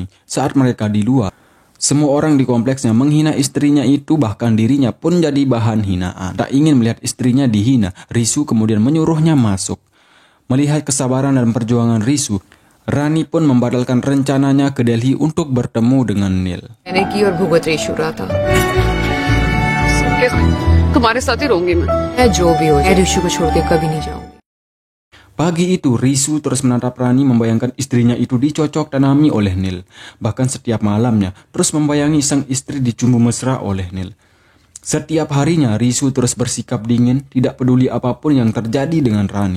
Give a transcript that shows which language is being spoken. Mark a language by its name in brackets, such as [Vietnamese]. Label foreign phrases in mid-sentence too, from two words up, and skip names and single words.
[Indonesian] Saat mereka di luar, semua orang di kompleksnya menghina istrinya itu, bahkan dirinya pun jadi bahan hinaan. Tak ingin melihat istrinya dihina, Risu kemudian menyuruhnya masuk. Melihat kesabaran dan perjuangan Risu, Rani pun membatalkan rencananya ke Delhi untuk bertemu dengan Neil. [Hindi] मैंने की और भुगत रेशु रहा था। तुम्हारे साथ ही रहूंगी मैं जो भी हो जाए, रेशु को छोड़ के कभी नहीं जाऊंगी। [Indonesian] Pagi itu, Risu terus menatap Rani membayangkan istrinya itu dicocok tanami oleh Neil. Bahkan setiap malamnya, terus membayangi sang istri dicumbu mesra oleh Neil. Setiap harinya, Risu terus bersikap dingin, tidak peduli apapun yang terjadi dengan Rani.